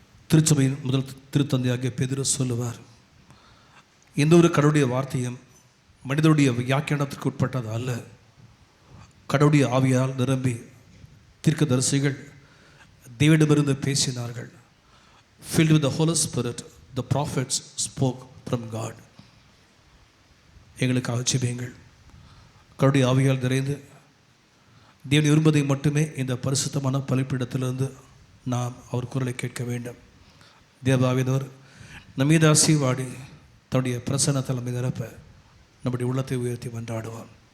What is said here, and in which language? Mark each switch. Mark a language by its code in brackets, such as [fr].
[ta] திருச்சபையின் முதல் திருத்தந்தையாகிய பேதுரு சொல்லுவார், எந்த ஒரு கடவுளுடைய வார்த்தையும் மனிதனுடைய வியாக்கியானத்திற்கு உட்பட்டது அல்ல. கடவுளுடைய ஆவியால் நிரம்பி தீர்க்கதரிசிகள் தேவனிடமிருந்து பேசினார்கள். [en] Filled with the Holy Spirit, the prophets spoke from God. [ta] எங்களுக்காக ஜெபியுங்கள். கடவுளுடைய ஆவியால் நிறைந்து தேவன் விரும்பதை மட்டுமே இந்த பரிசுத்தமான பலிப்பீடத்திலிருந்து நாம் அவர் குரலை கேட்க வேண்டும். தேவாவிதவர் நம்மீது ஆசீர்வாடி தன்னுடைய பிரசன்னத்தை நம்மை நிரப்ப நம்முடைய உள்ளத்தை உயர்த்தி மன்றாடுவான்.